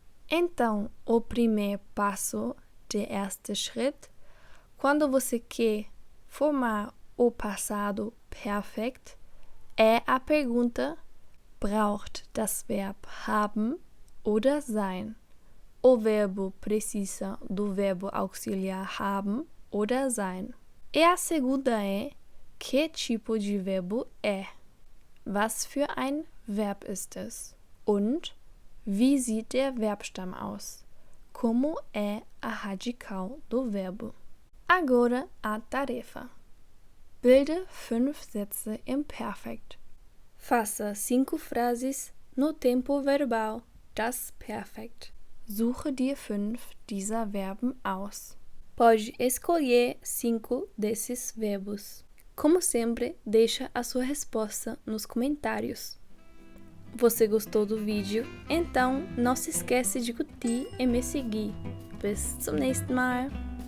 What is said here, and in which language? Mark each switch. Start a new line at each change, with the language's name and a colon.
Portuguese: Então, o primeiro passo,
German: der erste Schritt,
Portuguese: quando você quer formar o passado perfeito, é a pergunta:
German: braucht das Verb haben oder sein?
Portuguese: O verbo precisa do verbo auxiliar
German: haben oder sein.
Portuguese: E a segunda é: que tipo de verbo é?
German: Was für ein Verb ist es? Und wie sieht der Verbstamm aus?
Portuguese: Como é a radical do verbo? Agora a tarefa.
German: Bilde 5 Sätze im Perfekt.
Portuguese: Faça 5 frases no tempo verbal das Perfekt.
German: Suche dir 5 dieser Verben aus.
Portuguese: Pode escolher 5 desses verbos. Como sempre, deixa a sua resposta nos comentários. Você gostou do vídeo? Então não se esquece de curtir e me seguir.
German: Bis zum nächsten Mal!